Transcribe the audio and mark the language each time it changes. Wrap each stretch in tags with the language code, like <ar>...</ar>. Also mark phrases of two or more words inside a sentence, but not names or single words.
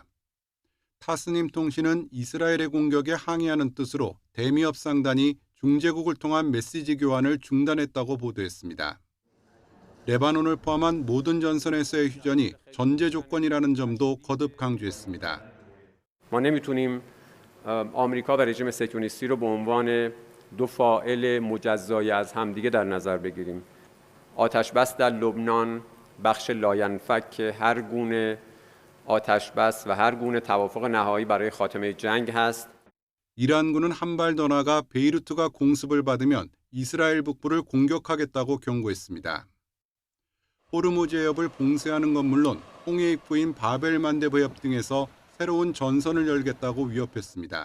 <ko>타스님 통신은 이스라엘의 공격에 항의하는 뜻으로 대미 협상단이 중재국을 통한 메시지 교환을 중단했다고 보도했습니다. 레바논을 포함한 모든 전선에서의 휴전이 전제 조건이라는 점도 거듭 강조했습니다.</ko> <fa>ما نمیتونیم آمریکا و رژیم صهیونیستی رو به عنوان دو فاعل مجزای از همدیگه در نظر بگیریم. آتش بس در لبنان بخش لاینفک هر گونه آتش بس و هر گونه توافق نهایی برای خاتمه جنگ هست.</fa> <ko>이란군은 한 발 더 나가 베이루트가 공습을 받으면 이스라엘 북부를 공격하겠다고 경고했습니다. 호르무즈 해협을 봉쇄하는 건 물론 홍해 입구인 바벨만데브 해협 등에서 새로운 전선을 열겠다고 위협했습니다.</ko>